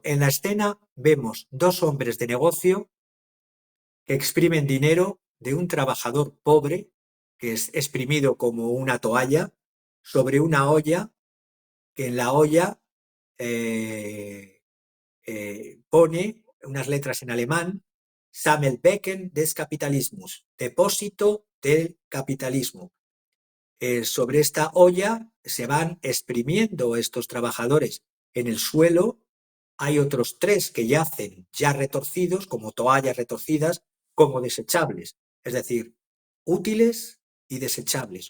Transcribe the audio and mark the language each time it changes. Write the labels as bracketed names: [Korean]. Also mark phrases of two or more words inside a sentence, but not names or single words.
[Spanish] En la escena vemos dos hombres de negocio que exprimen dinero de un trabajador pobre, que es exprimido como una toalla, sobre una olla, que en la olla pone unas letras en alemán: [German] Sammelbecken des Kapitalismus, [Spanish] depósito del capitalismo. Sobre esta olla se van exprimiendo estos trabajadores. En el suelo hay otros tres que yacen ya retorcidos, como toallas retorcidas, como desechables. Es decir, útiles y desechables.